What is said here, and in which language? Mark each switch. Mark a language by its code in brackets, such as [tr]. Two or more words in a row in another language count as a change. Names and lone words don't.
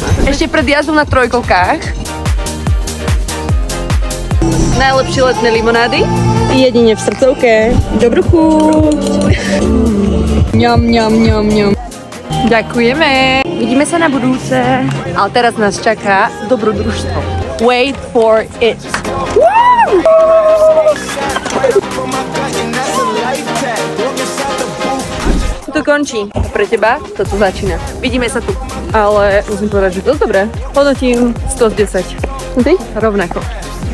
[sk] Ešte pred jazdou na trojkolkách najlepšie letné limonády. Jedine v srdcovke. Dobrú chuť. Ňam, ňam, ňam, ňam. Ďakujeme. Vidíme sa na budúce. Ale teraz nás čaká dobrodružstvo. [en] Wait for it. [sk] To končí. Pre teba toto začína. Vidíme sa tu. Ale musím povedať, že dosť dobré. Hodnotím 100 z 10. Ty? Rovnako.